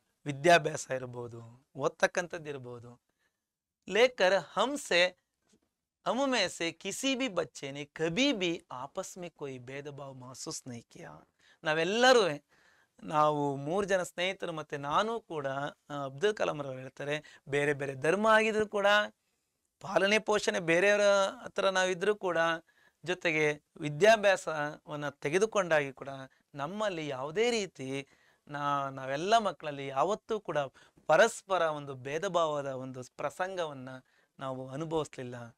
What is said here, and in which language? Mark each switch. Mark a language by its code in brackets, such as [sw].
[kn] ವಿದ್ಯಾಭ್ಯಾಸ ಇರ್ಬೋದು, ಓದ್ತಕ್ಕಂಥದ್ದು ಇರ್ಬೋದು. [hi] लेकर हमसे हम में से किसी भी बच्चे ने कभी भी आपस में कोई भेदभाव महसूस नहीं किया. [kn] ನಾವೆಲ್ಲರೂ ನಾವು 3 ಜನ ಸ್ನೇಹಿತರು ಮತ್ತೆ ನಾನು ಕೂಡ ಅಬ್ದುಲ್ ಕಲಾಂ ರವರು ಹೇಳ್ತಾರೆ, ಬೇರೆ ಬೇರೆ ಧರ್ಮ ಆಗಿದ್ರು ಕೂಡ, ಪಾಲನೆ ಪೋಷಣೆ ಬೇರೆಯವರ ಹತ್ರ ನಾವಿದ್ರೂ ಕೂಡ, ಜೊತೆಗೆ ವಿದ್ಯಾಭ್ಯಾಸವನ್ನು ತೆಗೆದುಕೊಂಡಾಗಿ ಕೂಡ ನಮ್ಮಲ್ಲಿ ಯಾವುದೇ ರೀತಿ ನಾವೆಲ್ಲ ಮಕ್ಕಳಲ್ಲಿ ಯಾವತ್ತೂ ಕೂಡ ಪರಸ್ಪರ ಒಂದು ಭೇದ ಭಾವದ ಒಂದು ಪ್ರಸಂಗವನ್ನು ನಾವು ಅನುಭವಿಸ್ಲಿಲ್ಲ.